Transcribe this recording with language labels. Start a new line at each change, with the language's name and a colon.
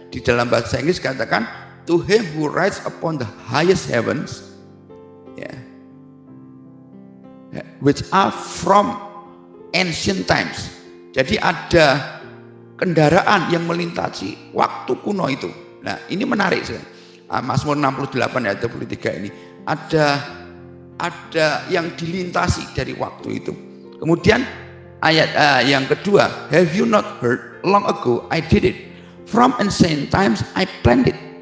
Indonesian: Di dalam bahasa Inggris katakan,
English: to him who rides upon the highest heavens, which are from ancient times.
Indonesian: Jadi ada kendaraan yang melintasi waktu kuno itu. Nah, ini menarik. Mazmur 68 ayat 23 ini ada yang dilintasi dari waktu itu. Kemudian ayat yang kedua,
English: have you not heard, long ago I did it, from ancient times I planned it.